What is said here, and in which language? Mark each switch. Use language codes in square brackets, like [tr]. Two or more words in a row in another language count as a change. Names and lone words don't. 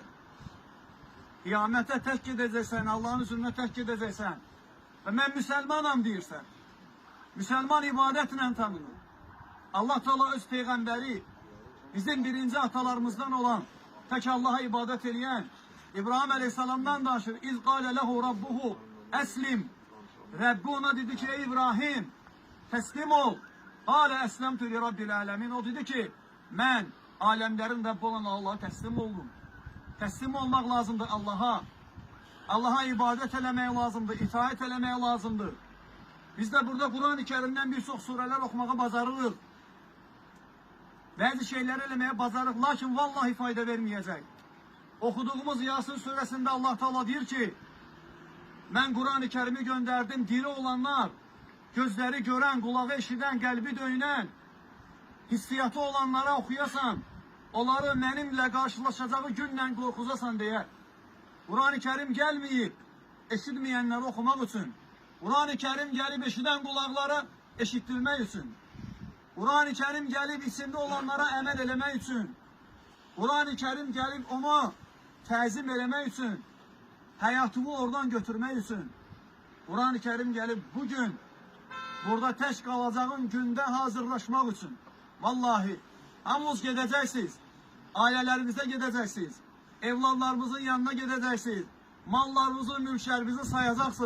[az] Qiyamətə tək gedəcəksən, Allahın üzrünə tək gedəcəksən. Və mən müsəlmanam deyirsən. Müsəlman ibadətlə tanınır. Allah Teala öz peyğəmbəri, bizim birinci atalarımızdan olan, tək Allaha ibadət edən İbrahim Aleyhisselam'dan danışır. [ar] إذ قال له ربه أسلم. [az] Rabbi ona dedi ki, ey İbrahim, teslim ol. [ar] قال أسلمت لرب العالمين. [az] O dedi ki, mən aləmlərin Rabbi olan Allah'a teslim oldum. Teslim olmaq lazımdır Allah'a. Allah'a ibadət eləmək lazımdır, itaət eləmək lazımdır. [tr] Biz de burada Kur'an-ı Kerim'den birçok sureler okumaya bacarırıq. Bazı şeyler [az] eləməyə bacarırıq, [tr] lakin vallahi fayda vermeyecek. Okuduğumuz Yasin suresinde Allah Teala diyor ki, ben Kur'an-ı Kerim'i gönderdim, diri olanlar, gözleri gören, kulağı eşiden, kalbi döyünen, hissiyatı olanlara okuyasan, onları benimle karşılaşacağı günden korkuzasan diye. Kur'an-ı Kerim gelmeyip, eşitmeyenleri okumak için. Kur'an-ı Kerim gelip eşiden kulaklara eşittirmek için. Kur'an-ı Kerim gelip içinde olanlara emel elemek için. Kur'an-ı Kerim gelip [az] onu təzim eləmək üçün, həyatımı oradan götürmək üçün. [tr] Kur'an-ı Kerim gelip [az] bugün burada tək qalacağın gündə hazırlaşmaq üçün. Vallahi hamınız gedəcəksiniz, ailələrinizə gedəcəksiniz, evladlarımızın yanına gedəcəksiniz, mallarınızı, mülklərinizi sayacaqsınız.